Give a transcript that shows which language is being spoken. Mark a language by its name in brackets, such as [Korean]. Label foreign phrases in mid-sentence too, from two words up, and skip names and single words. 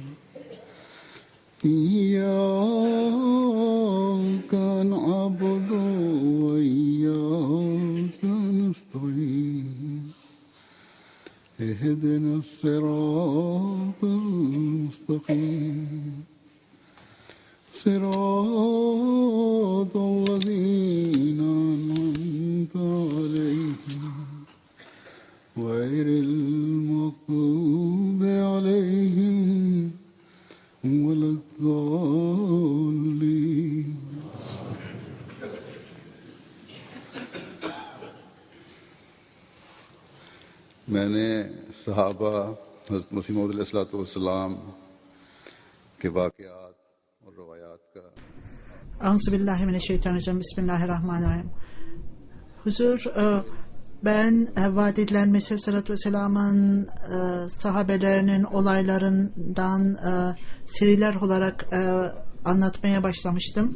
[Arabic] إياك نعبد وإياك نستعين. اهدنا الصراط المستقيم. صراط الذين أنعمت عليهم غير المغضوب عليهم ولا الضالين. [Urdu] میں نے صحابہ حضرت مسیح موعود علیہ السلام کے واقعات اور روایات کا [Arabic] أعوذ بالله من الشيطان الرجيم بسم الله الرحمن الرحيم. [Turkish] Huzur, ben vaat edilen Mesih Sallallahu Vesselam'ın sahabelerinin olaylarından seriler olarak anlatmaya başlamıştım.